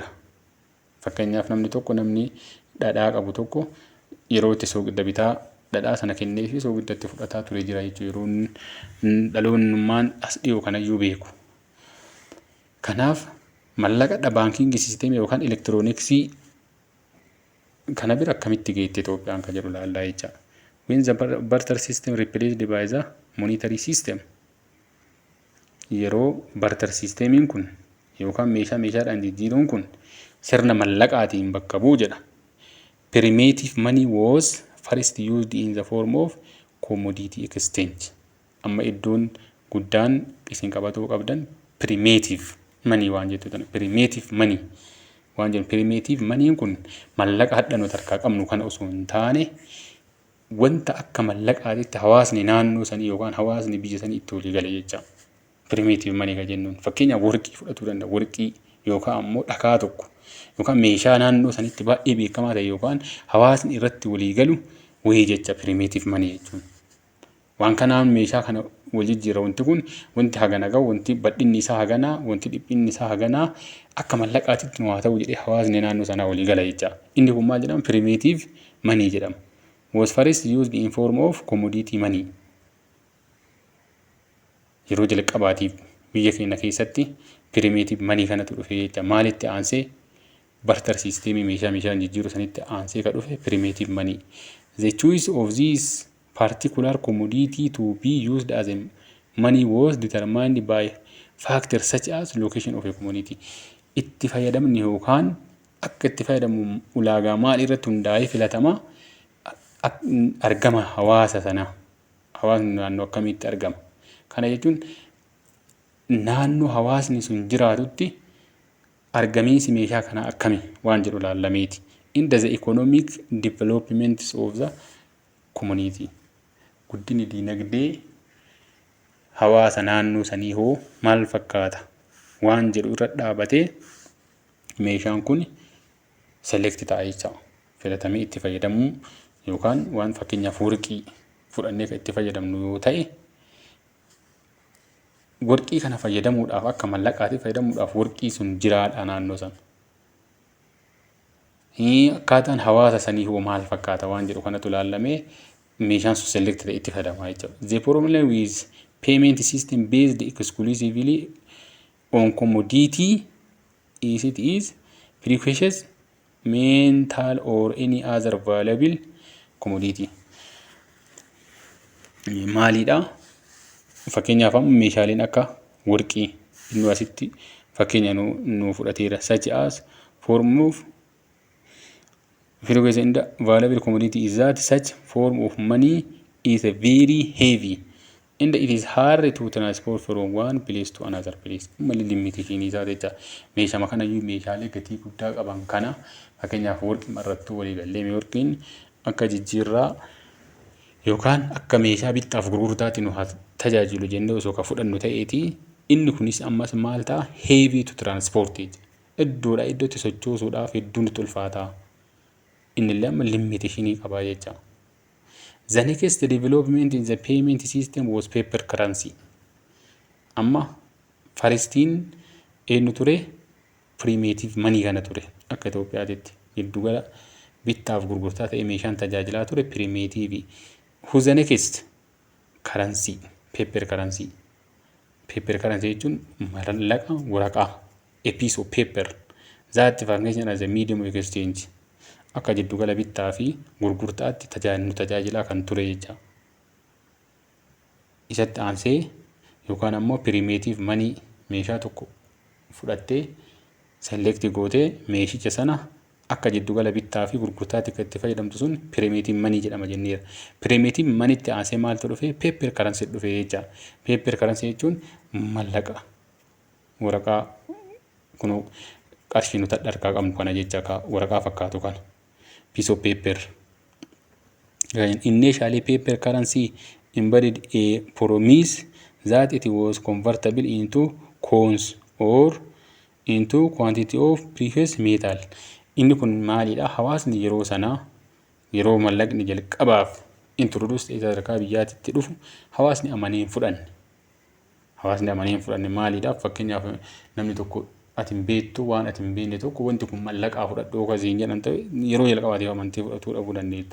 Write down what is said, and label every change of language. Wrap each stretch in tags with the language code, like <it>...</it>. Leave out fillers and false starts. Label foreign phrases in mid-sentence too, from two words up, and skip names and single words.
<om>Fakkeenyaaf namni dhadhaa qabu tokko yeroo itti soogidda bitaa dhadhaa sana kennee fi soogidda itti fudhataa turee jira jechuudha. Yeroo dhaloonnummaan as dhiyoo kanayyuu beeku. Kanaaf mallaqadha baankiingi siisteemii yookaan elektirooniksii kana bira akkamitti geette Itoophiyaan kan jedhu ilaallaa jecha.</om> <en>When the barter system replaced by the monetary system.</en> <om>Yeroo barter siistemiin kun yookaan meeshaadhaan jijjiiruun kun sirna mallaqaatiin bakka bu'u jedha.</om> <en>Primitive money was first used in the form of commodity exchange.</en> <om>Amma iddoon guddaan isin qabatuu qabdan</om> <en>primitive money</en> <om>waan jettuudha.</om> <en>Primitive money</en> <om>waan jennu</om> <en>primitive money</en> <om>kun mallaqa hadha nuti harkaa qabnu kana osoo hin taane wanta akka mallaqaatitti hawaasni naannoo sanii yookaan hawaasni biyya sanii itti walii gale jecha.</om> <en>Primitive money</en> <om>kan jennuun fakkeenyaaf warqii fudhatuu danda'a. Warqii yookaan ammoo dhakaa tokko yookaan meeshaa naannoo sanitti baay'ee beekamaa ta'e yookaan hawaasni irratti walii galu wayii jecha</om> <en>primitive money</en> <om>jechuun. Waan kanaan meeshaa kana wal jijjiira wanti kun wanti hagana gahu wanti badhinni isaa haganaa wanti dhiphinni isaa haganaa akka mallaqaatitti nu haa ta'u jedhee hawaasni naannoo sanaa walii gala jecha. Inni kun maal jedhama?</om> <en>Primitive money jedhama. Was first used in form of commodity money.</en> <om>Yeroo jalqabaatiif biyya keenya keessatti</om> <en>primitive money</en> <om>kanatu dhufe jecha. Maalitti aansee barter siistemii meeshaan jijjiiru sanitti aansee ka dhufe</om> <en>primitive money. The choice of this particular commodity to be used as a money was determined by factors such as location of a community.</en> <om>Itti fayyadamni yookaan akka itti fayyadamu ulaagaa maal irratti hundaa'ee filatamaa argama hawaasa sanaa. Hawaasni naannoo akkamitti argama? Kana jechuun naannoo hawaasni sun jiraatutti argamiinsi meeshaa kanaa akkami waan jedhu laallameeti.</om> <en>In the economic development of the community.</en> <om>Guddinni diinagdee hawaasa naannoo sanii hoo maal fakkaata waan jedhu irra dhaabatee meeshaan kun select ta'a jecha. Filatamee itti fayyadamuu yookaan waan fakkeenyaaf warqii fudhannee kan itti fayyadamnu yoo ta'e warqii kana fayyadamuudhaaf akka mallaqaatti fayyadamuudhaaf warqii sun jiraadha naannoo sana. Akkaataan hawaasa sanii hoo maal fakkaata waan jedhu kanatu ilaallamee meeshaan sun select ta'e itti fayyadamaa jechuudha.</om> <en>The problem with payment system based exclusively on commodity is it is precious metal or any other valuable commodity.</en> <om>Maalidha? Fakkeenyaaf meeshaaleen akka warqii inni asitti fakkeenya nu fudhateera</om> <en>such as form of precious and valuable commodity is that such form of money is very heavy and it is hard to transport from one place to another place.</en> <om>Mali limitation isaa jecha meeshaa kana iyyuu meeshaalee gatii guddaa qaban kana fakkeenyaaf warqii marrattuu walii gallee warqiin akka jijjiirraa yookaan akka meeshaa bittaaf gurgurtaatti nu tajaajilu jennee osoo ka fudhannu ta'eeti inni kunis ammas maal ta'a</om> <en>heavy to transport</en> <om>iddoodhaa iddootti sochoosuudhaaf hedduun itti ulfaata. innillee amma limitation qabaa jecha.</om> <en>The next development in the payment system was paper currency.</en> <om>Amma faristiin eenyu ture? Primitive money kana ture akka Itoophiyaatti giddugala bittaaf gurgurtaa ta'e meeshaan tajaajilaa ture primitive.</om> <en>Who's the next? Currency, paper currency. Paper currency</en> <om>jechuun mallaqa waraqaa,</om> <en>a piece of paper that functions as a medium of exchange.</en> <om>Akka giddugala bittaa fi gurgurtaatti tajaajilaa kan ture jecha. Isatti aansee yookaan ammoo</om> <en>primitive money</en> <om>meeshaa tokko fudhattee select gootee meeshicha sana akka giddugala bittaa fi gurgurtaatti kan itti fayyadamtu sun</om> <en>primitive money</en> <om>jedhama jenneera.</om> <en>Primitive money</en> <om>itti aansee maaltu dhufe?</om> <en>Paper currency</en> <om>dhufe jecha.</om> <en>Paper currency</en> <om>jechuun mallaqa waraqaa kun qarshii nuti harkaa qabnu kana jecha waraqaa fakkaatu kana.</om> <en>Piece of paper. Initially, paper currency embodied a promise that it was convertible into coins or into quantity of precious metal.</en> <om>Inni kun maalidha? Hawaasni yeroo sanaa yeroo mallaqni jalqabaaf introduce ta'ee sadarkaa biyyaatti dhufu hawaasni amanee hin fudhanne. Hawaasni amanee hin fudhanne maalidha? Fakkeenyaaf namni tokko ati hin beektu waan ati hin beekne tokko wanti kun mallaqaa fudhadhoo kasiin jedhan ta'e yeroo jalqabaatiif amantii fudhatuu dhabuu dandeetta.</om>